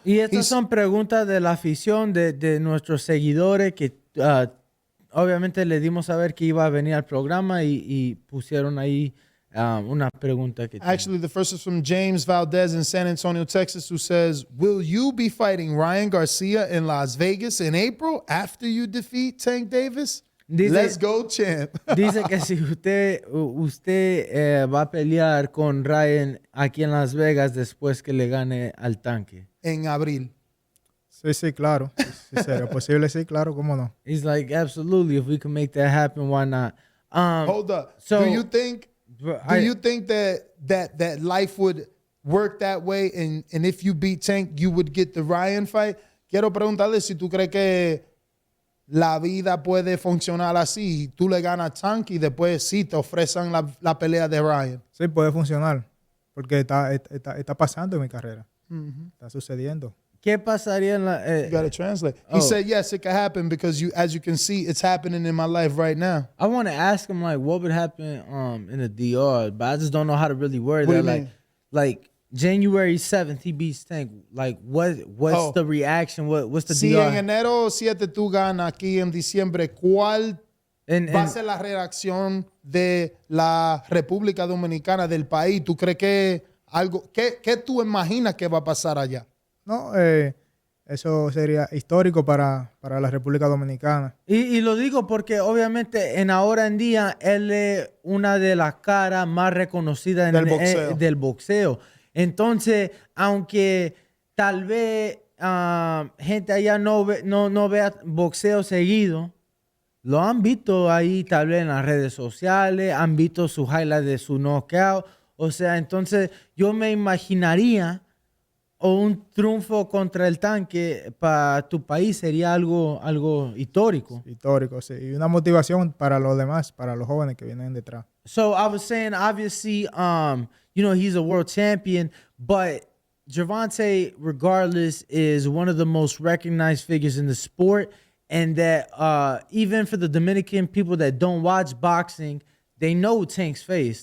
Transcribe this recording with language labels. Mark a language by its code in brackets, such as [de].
[es] y estas son preguntas de la afición de nuestros seguidores que obviamente le dimos a ver que iba a venir al programa y pusieron ahí una pregunta que [en] Actually, the first is from James Valdez in San Antonio, Texas, who says, will you be fighting Ryan Garcia in Las Vegas in April after you defeat Tank Davis? Let's go, champ. [es] Dice que si usted va a pelear con Ryan aquí en Las Vegas después que le gane al tanque. En abril. Sí, claro. Si sería posible, sí, claro, cómo no. [en] He's like, absolutely, if we can make that happen, why not? Hold up. So- do you think that life would work that way and if you beat Tank, you would get the Ryan fight? [es] Quiero preguntarle si tú crees que la vida puede funcionar así. Tú le ganas a Tank y después sí te ofrecen la pelea de Ryan. Sí, puede funcionar. Porque está pasando en mi carrera. Está sucediendo. ¿Qué pasaría en la... [en] You got to translate. He said, yes, it could happen because as you can see, it's happening in my life right now. I want to ask him, like, what would happen in the DR, but I just don't know how to really word What do that. you mean? Like January 7th, he beats Tank. Like, what's the reaction? What's the [es] Si [en] DR? [es] en enero 7 tú ganas aquí en diciembre, ¿cuál [en] And [es] va a ser la reacción de la República Dominicana, del país? ¿Tú crees que algo, qué tú imaginas que va a pasar allá? No, eso sería histórico para la República Dominicana. y lo digo porque obviamente ahora en día él es una de las caras más reconocidas del boxeo. Entonces, aunque tal vez gente allá no vea boxeo seguido, lo han visto ahí tal vez en las redes sociales, han visto sus highlights de su knockout. O sea, entonces yo me imaginaría un triunfo contra el Tanque para tu país sería algo histórico. Histórico, sí. Y una motivación para los demás, para los jóvenes que vienen detrás. [en] So I was saying, obviously, he's a world champion, but Gervonta, regardless, is one of the most recognized figures in the sport. And that even for the Dominican people that don't watch boxing, they know Tank's face.